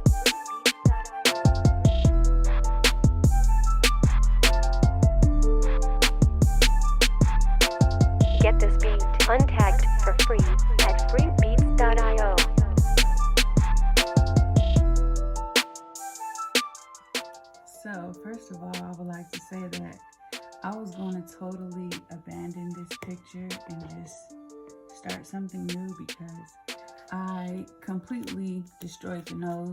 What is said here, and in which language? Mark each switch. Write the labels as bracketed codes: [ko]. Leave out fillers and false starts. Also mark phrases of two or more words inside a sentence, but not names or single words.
[en] Get this beat untagged for free at freebeats.io. So, first of all, I would like to say that I was going to totally abandon this picture and just start something new because I completely destroyed the nose.